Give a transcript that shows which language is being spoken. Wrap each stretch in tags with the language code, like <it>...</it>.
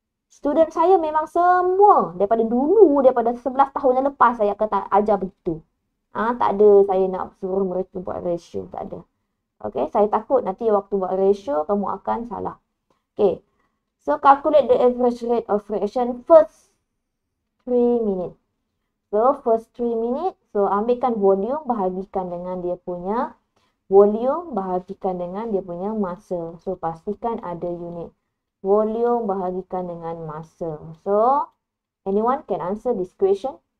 <ms>Student saya memang semua daripada dulu, daripada 11 tahun yang lepas saya akan ajar begitu. Tak ada saya nak suruh mereka buat ratio, tak ada. Okay, saya takut nanti waktu buat ratio kamu akan salah.</ms> <en>Okay, so calculate the average rate of reaction first 3 minutes. So first 3 minutes,</en> <ms>so ambilkan volume bahagikan dengan dia punya volume bahagikan dengan dia punya massa. So pastikan ada unit. Volume bahagikan dengan massa.</ms> <en>So anyone can answer this question?</en>